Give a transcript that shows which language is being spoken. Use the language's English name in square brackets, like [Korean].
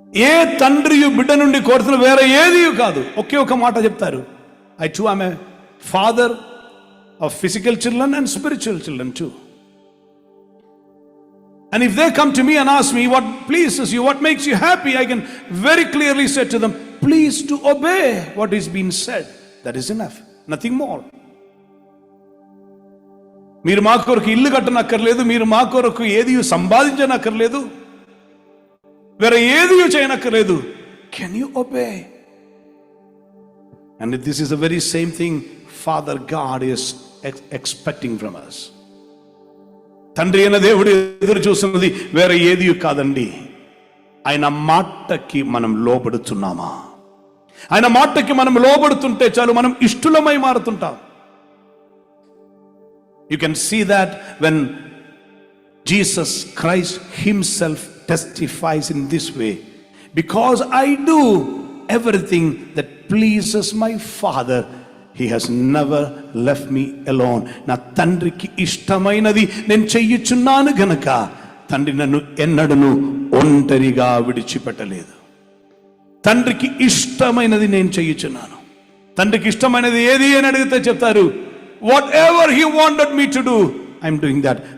[Telugu] ఏ తండ్రియు బిడ్డ నుండి కోరుతున్న వేరే ఏది కాదు, ఒకే ఒక మాట చెప్తారు. [English] I too am a father of physical children and spiritual children too. And if they come to me and ask me what pleases you, what makes you happy, I can very clearly say to them, please to obey what is being said. That is enough, nothing more. [Telugu] మీరు మా కొరకు ఇల్లు కట్టనక్కర్లేదు, మీరు మా కొరకు ఏది సంపాదించనక్కర్లేదు, వేరే ఏది చేయనక్కర్లేదు. [English] Can you obey? And this is the very same thing Father God is expecting from us. [Telugu] తండ్రి అయిన దేవుడు ఎదురు చూస్తున్నది వేరే ఏది కాదండి, ఆయన మాటకి మనం లోబడుతున్నామా? ఆయన మాటకి మనం లోబడుతుంటే చాలు, మనం ఇష్టలమై మారుతుంటాం. [English] You can see that when Jesus Christ himself testifies in this way, because I do everything that pleases my Father, He has never left me alone. [Telugu] నా తండ్రికి ఇష్టమైనది నేను చెయ్యుచున్నాను గనక తండ్రి నన్ను ఎన్నడను ఒంటరిగా విడిచిపెట్టలేదు. తండ్రికి ఇష్టమైనది నేను చెయ్యుచున్నాను. తండ్రికి ఇష్టమైనది ఏది అని అడిగితే చెప్తారు, [English] Whatever he wanted me to do, I'm doing that.